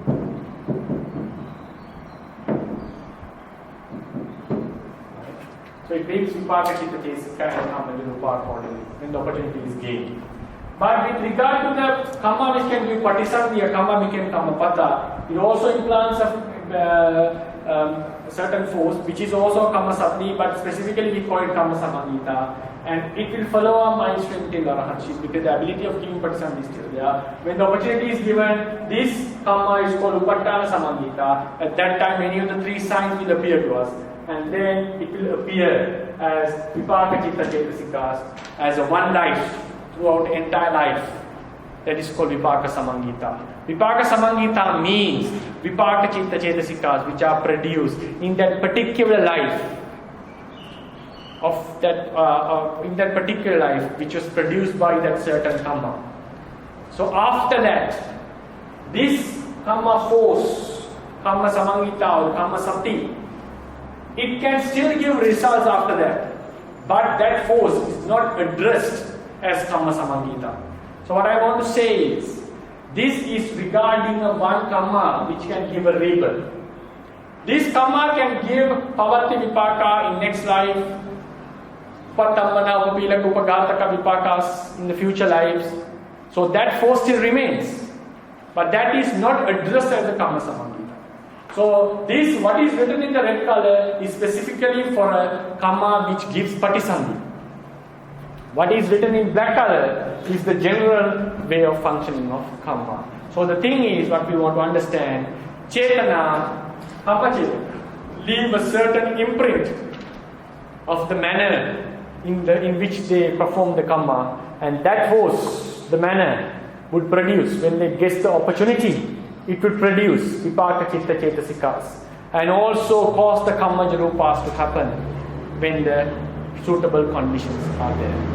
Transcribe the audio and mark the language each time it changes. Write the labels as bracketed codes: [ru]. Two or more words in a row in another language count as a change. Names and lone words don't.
[en] So it brings [pi] vipāka citta cetaka [en] and [pi] kammaja rupa [en] accordingly when the opportunity is gained. But with regard to the kamma which can give patisandhi, a kamma became kammapata, it also implants a certain force which is also [pi] kamma saddhi, [en] but specifically we call it [pi] kamma samangita, [en] and it will follow our mind stream till arahantship because the ability of giving patisandhi is still there. When the opportunity is given, this kamma is called [pi] upattana samangita. [en] At that time, any of the three signs will appear to us, and then it will appear as [pi] vipāka citta cetasikas, [en] as a one life throughout the entire life. That is called [pi] vipāka samangita. Vipāka samangita [en] means [pi] vipāka citta cetasikas [en] which are produced in that particular life of that in that particular life which was produced by that certain kamma. So after that, this kamma force, [pi] kamma samangita [en] or [pi] kamma sati, [en] it can still give results after that, but that force is not addressed as [pi] kamma samangita. [en] So what I want to say is, this is regarding a one kamma which can give a rebirth. This kamma can give [pi] pavati vipāka [en] in next life, [pi] patammana, upilaka, upaghataka vipākas [en] in the future lives. So that force still remains, but that is not addressed as the [pi] kamma samangita. [en] So this, what is written in the red color, is specifically for a kamma which gives patisandhi. What is written in black color is the general way of functioning of kamma. So the thing is, what we want to understand, [pi] cetana, kamma cetana, [en] leave a certain imprint of the manner in which they perform the kamma, and that force, the manner, would produce, when they get the opportunity, it would produce [pi] vipāka citta cetasikas, [en] and also cause the [pi] kammaja rupas [en] to happen when the suitable conditions are there.